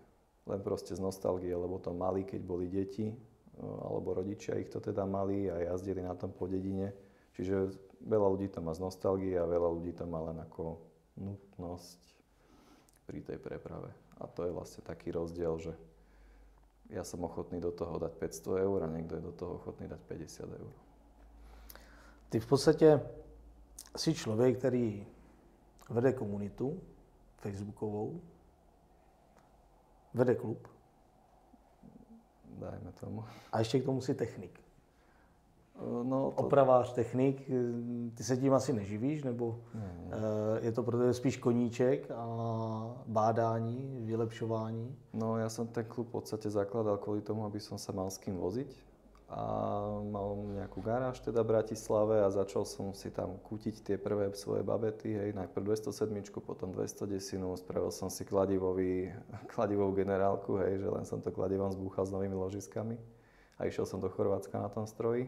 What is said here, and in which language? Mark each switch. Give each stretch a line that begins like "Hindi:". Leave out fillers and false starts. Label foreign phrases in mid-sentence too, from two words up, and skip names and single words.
Slovak: Len proste z nostalgie, lebo to mali, keď boli deti, alebo rodičia ich to teda mali a jazdili na tom po dedine. Čiže veľa ľudí to má z nostalgie a veľa ľudí to má len ako nutnosť pri tej preprave. A to je vlastne taký rozdiel, že ja som ochotný do toho dať 500 eur a niekto je do toho ochotný dať 50 eur.
Czech: Ty v podstatě jsi člověk, který vede komunitu facebookovou, vede klub.
Slovak: Dajme tomu.
Czech: A ještě k tomu si technik. No, to... Opravář, technik, ty se tím asi neživíš, nebo ne. Je to pro tebe spíš koníček a bádání, vylepšování?
Slovak: No, ja som ten klub v podstate zakladal kvôli tomu, aby som sa mal s kým voziť. A mal nejakú garáž teda v Bratislave a začal som si tam kútiť tie prvé svoje babety, hej, najprv 207, potom 210, spravil som si kladivovú generálku, hej, že len som to kladivom zbúchal s novými ložiskami a išiel som do Chorvátska na tom stroji.